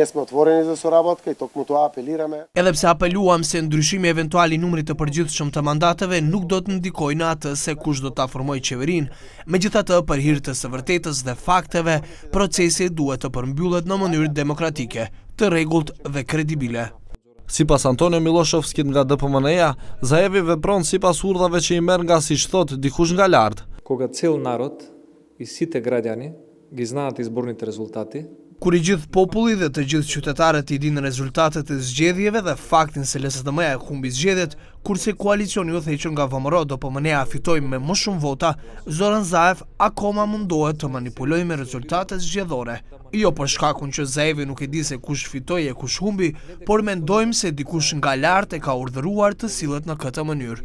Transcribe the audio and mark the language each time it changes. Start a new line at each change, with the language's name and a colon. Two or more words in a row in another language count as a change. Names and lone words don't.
Albanian: Edhe pse apeluam se ndryshimi eventual i numrit të përgjithshëm të mandateve nuk do të ndikojë në atë se kush do ta formojë qeverinë, megjithatë për hir të së vërtetës dhe fakteve, procesi duhet të përmbyllet në mënyrë demokratike, të rregullt dhe kredibile. Sipas Antonio Miloshovskit nga DPMN-ja, Zaevi vepron sipas urdhave që i merr nga, siç thot, dikush nga lart.
Macedonian: Кога цел народ и сите граѓани ги знаат изборните резултати,
Albanian: kur i gjithë populli dhe të gjithë qytetarët i dinë rezultatet e zgjedhjeve dhe faktin se LSDM-ja e humbi zgjedhjet, kurse koalicioni u udhëhequr nga VMRO DPMN-ja fitoi me më shumë vota, Zoran Zaev akoma mundohet të manipulojë me rezultatet zgjedhore. Jo për shkakun që Zaevi nuk e di se kush fitoi e kush humbi, por mendojmë se dikush nga lart e ka urdhëruar të sillet në këtë mënyrë.